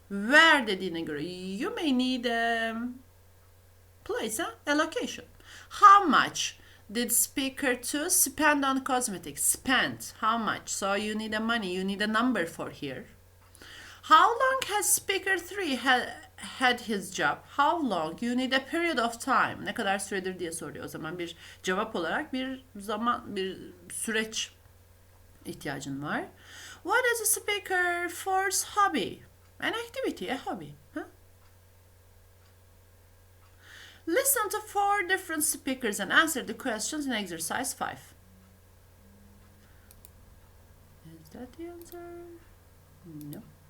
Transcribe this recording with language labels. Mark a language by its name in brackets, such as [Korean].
[English] Where [Turkish] dediğine göre, [English] you may need a place, a location. How much did speaker 2 spend on cosmetics? Spend. How much? So you need a money. You need a number for here. How long has speaker 3 had his job? How long? You need a period of time. [Turkish] Ne kadar süredir diye soruyor. O zaman bir cevap olarak bir zaman, bir süreç ihtiyacın var. [English] What is a speaker 4's hobby? An activity, a hobby. Huh? Listen to 4 different speakers and answer the questions in exercise 5. Is that the answer? No.